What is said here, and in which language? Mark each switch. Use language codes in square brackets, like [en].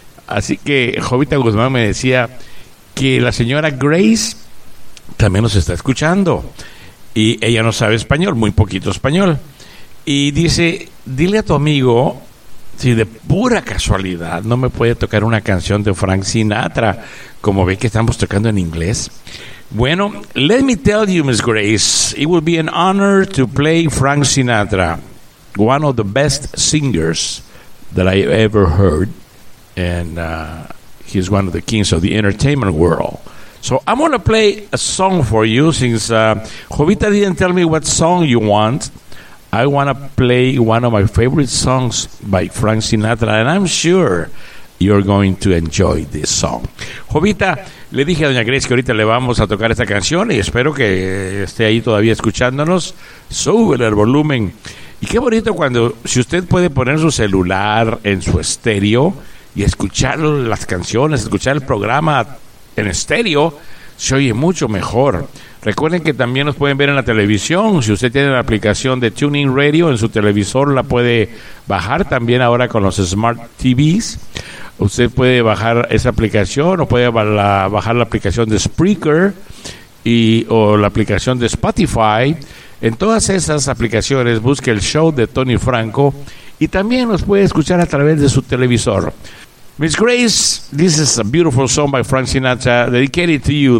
[es] Así que Jovita Guzmán me decía que la señora Grace también nos está escuchando. Y ella no sabe español, muy poquito español. Y dice: dile a tu amigo, si de pura casualidad no me puede tocar una canción de Frank Sinatra, como ve que estamos tocando en inglés. [en] Bueno, let me tell you, Miss Grace, it would be an honor to play Frank Sinatra, one of the best singers that I ever heard, and he's one of the kings of the entertainment world. So I'm going to play a song for you, since Jovita didn't tell me what song you want. I want to play one of my favorite songs by Frank Sinatra, and I'm sure you're going to enjoy this song. [es] Jovita, le dije a Doña Grace que ahorita le vamos a tocar esta canción, y espero que esté ahí todavía escuchándonos. Súbele el volumen. Y qué bonito cuando, si usted puede poner su celular en su estéreo y escuchar las canciones, escuchar el programa en estéreo, se oye mucho mejor. Recuerden que también nos pueden ver en la televisión. Si usted tiene la aplicación de Tuning Radio en su televisor, la puede bajar también ahora con los Smart TVs. Usted puede bajar esa aplicación, o puede bajar la aplicación de Spreaker y o la aplicación de Spotify. En todas esas aplicaciones busque el show de Tony Franco, y también nos puede escuchar a través de su televisor. [en] Miss Grace, this is a beautiful song by Frank Sinatra, dedicated to you.